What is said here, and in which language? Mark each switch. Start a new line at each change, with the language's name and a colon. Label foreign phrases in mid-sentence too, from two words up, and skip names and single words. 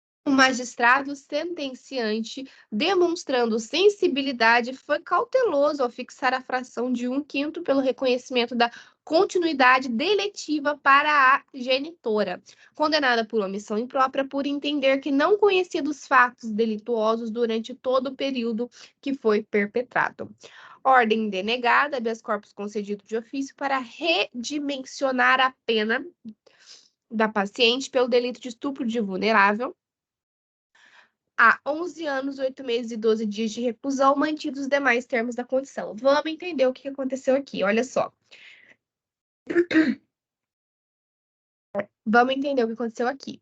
Portuguese: O magistrado sentenciante, demonstrando sensibilidade, foi cauteloso ao fixar a fração de 1/5 pelo reconhecimento da continuidade deletiva para a genitora, condenada por omissão imprópria por entender que não conhecia dos fatos delituosos durante todo o período que foi perpetrado. Ordem denegada,
Latin: habeas corpus
Portuguese: concedido de ofício para redimensionar a pena da paciente pelo delito de estupro de vulnerável a 11 anos, 8 meses e 12 dias de reclusão, mantidos os demais termos da condição. Vamos entender o que aconteceu aqui, olha só. Vamos entender o que aconteceu aqui.